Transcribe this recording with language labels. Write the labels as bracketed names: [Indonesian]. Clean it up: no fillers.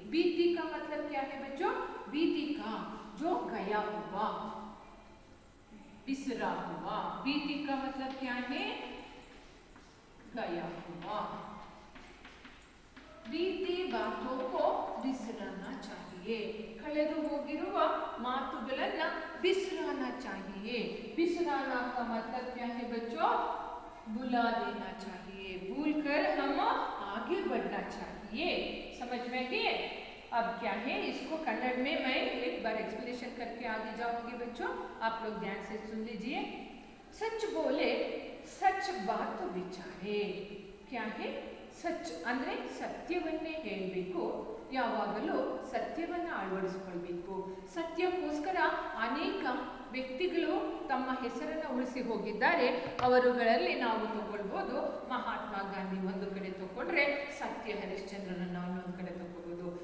[Hindi] बीती का मतलब क्या है बच्चों, बीती का जो गया हुआ, बिसरा हुआ। बीती का मतलब क्या है, गया हुआ। बीती बातों को बिसराना चाहिए। [Kannada] ಕಳೆದು ಹೋಗಿರುವ ಮಾತುಗಳನ್ನ [Hindi] बिसराना चाहिए। बिसराना का मतलब क्या है बच्चों, भुला देना चाहिए। भूल कर हम आगे बढ़ना चाहिए। समझ में गए। अब क्या है, इसको कन्नड़ में मैं एक बार एक्सप्लेनेशन करके आगे जाऊंगी बच्चों, आप लोग ध्यान से सुन लीजिए। सच बोले सच बात विचारे। क्या है, [Kannada] ಸಚ್ ಅಂದರೆ ಸತ್ಯವನ್ನೇ ಹೇಳಬೇಕು, ಯಾವಾಗಲೂ ಸತ್ಯವನ್ನು ಅಳವಡಿಸಿಕೊಳ್ಬೇಕು. ಸತ್ಯಕ್ಕೋಸ್ಕರ ಅನೇಕ ವ್ಯಕ್ತಿಗಳು ತಮ್ಮ ಹೆಸರನ್ನು ಉಳಿಸಿ ಹೋಗಿದ್ದಾರೆ. ಅವರುಗಳಲ್ಲಿ ನಾವು ತಗೊಳ್ಬೋದು, ಮಹಾತ್ಮ ಗಾಂಧಿ ಒಂದು ಕಡೆ ತಗೊಂಡ್ರೆ ಸತ್ಯ ಹರಿಶ್ಚಂದ್ರನನ್ನು ಇನ್ನೊಂದು ಕಡೆ ತಗೋಬಹುದು.